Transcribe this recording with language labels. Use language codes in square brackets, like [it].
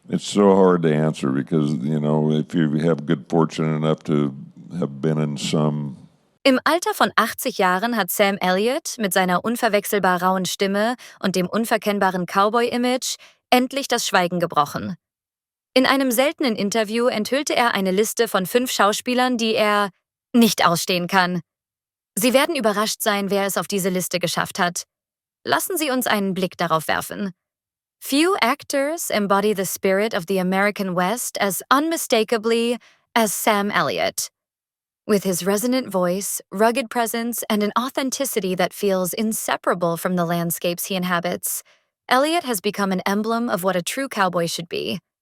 [en] It's so hard to answer because, if you have good fortune enough to have been in some. [de] Im Alter von 80 Jahren hat Sam Elliott mit seiner unverwechselbar rauen Stimme und dem unverkennbaren Cowboy-Image endlich das Schweigen gebrochen. In einem seltenen Interview enthüllte er eine Liste von 5 Schauspielern, die er nicht ausstehen kann. Sie werden überrascht sein, wer es auf diese Liste geschafft hat. Lassen Sie uns einen Blick darauf werfen. [en] Few actors embody the spirit of the American West as unmistakably as Sam Elliott. With his resonant voice, rugged presence, and an authenticity that feels inseparable from the landscapes he inhabits, Elliott has become an emblem of what a true cowboy should be.